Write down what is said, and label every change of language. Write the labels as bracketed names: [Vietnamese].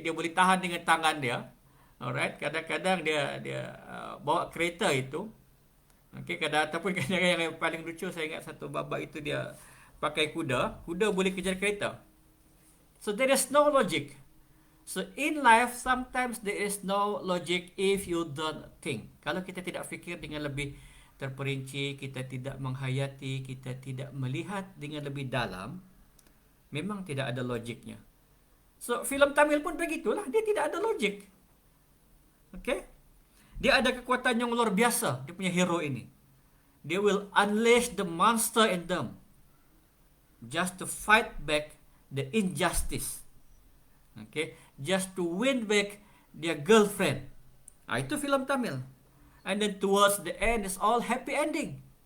[Malay] Dia boleh tahan dengan tangan dia. Alright. Kadang-kadang dia bawa kereta itu. Okay. Ataupun kadang-kadang yang paling lucu, saya ingat satu babak itu dia pakai kuda. Kuda boleh kejar kereta. [English] So there is no logic. So in life, sometimes there is no logic if you don't think. [Malay] Kalau kita tidak fikir dengan lebih terperinci, kita tidak menghayati, kita tidak melihat dengan lebih dalam, memang tidak ada logiknya. So filem Tamil pun begitulah, dia tidak ada logik. Okay? Dia ada kekuatan yang luar biasa, dia punya hero ini. Dia [English] will unleash the monster in them just to fight back the injustice. Okay, just to win back their girlfriend. [Malay] Itu filem Tamil. [English] And then towards the end is all happy ending.